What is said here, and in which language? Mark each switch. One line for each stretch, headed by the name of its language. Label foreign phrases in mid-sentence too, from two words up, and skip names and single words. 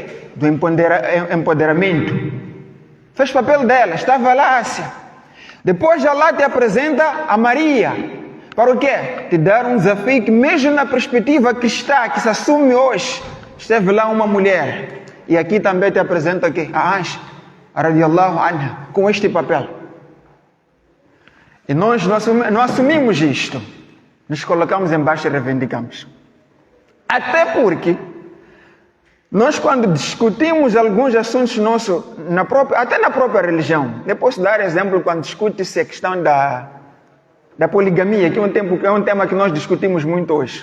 Portuguese: Do empoderamento. Fez o papel dela, estava lá Ásia. Depois Allah te apresenta a Maria, para o quê? Te dar um desafio que mesmo na perspectiva cristã, que se assume hoje, esteve lá uma mulher. E aqui também te apresenta aqui a Aisha,
Arabic: رضي الله عنها,
Portuguese: com este papel. E nós não assumimos isto. Nos colocamos embaixo e reivindicamos. Até porque nós, quando discutimos alguns assuntos nossos, até na própria religião, eu posso dar exemplo quando discute-se a questão da poligamia, que é um tema que nós discutimos muito hoje.